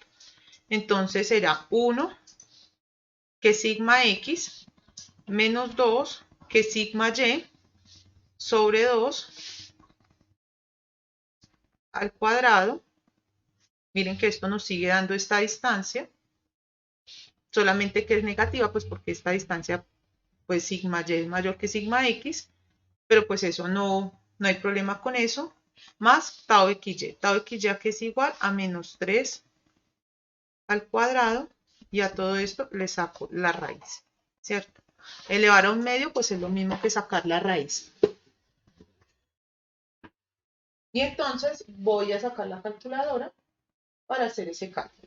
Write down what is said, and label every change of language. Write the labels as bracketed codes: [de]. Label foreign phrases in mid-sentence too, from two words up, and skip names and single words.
[es] Entonces será 1 que sigma X menos 2 que sigma Y sobre 2 al cuadrado. Miren que esto nos sigue dando esta distancia, solamente que es negativa, pues porque esta distancia, pues sigma Y es mayor que sigma X, pero pues eso no hay problema con eso, más tau XY. Tau XY que es igual a menos 3 al cuadrado, y a todo esto le saco la raíz, ¿cierto? Elevar a un medio, pues es lo mismo que sacar la raíz. Y entonces voy a sacar la calculadora para hacer ese cálculo.